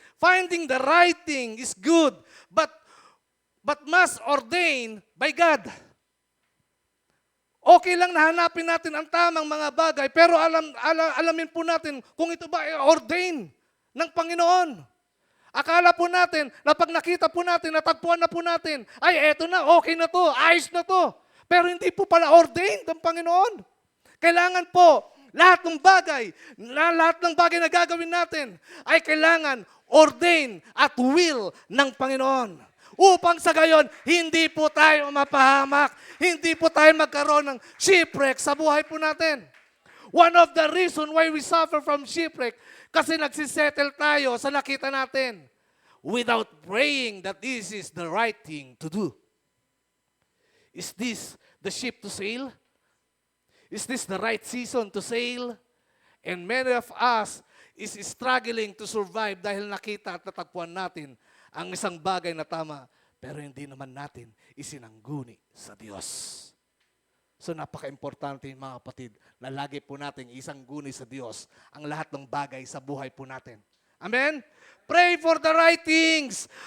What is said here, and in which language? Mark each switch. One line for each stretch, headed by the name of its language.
English: Finding the right thing is good, but must ordain by God.
Filipino: Okay lang na hanapin natin ang tamang mga bagay, pero alamin po natin kung ito ba ay ordain ng Panginoon. Akala po natin na pag nakita po natin, natagpuan na po natin, ay eto na, okay na to, ayos na to. Pero hindi po pala ordained ng Panginoon. Kailangan po, lahat ng bagay na gagawin natin ay kailangan ordain at will ng Panginoon. Upang sa gayon, hindi po tayo mapahamak, hindi po tayo magkaroon ng shipwreck sa buhay po natin.
English: One of the reason why we suffer from shipwreck,
Filipino: kasi nagsisettle tayo sa nakita natin
English: without praying that this is the right thing to do. Is this the ship to sail? Is this the right season to sail? And many of us is struggling to survive
Filipino: dahil nakita at natagpuan natin ang isang bagay na tama, pero hindi naman natin isinangguni sa Diyos. So napaka-importante mga kapatid na lagi po natin isangguni sa Diyos ang lahat ng bagay sa buhay po natin. Amen?
English: Pray for the right things.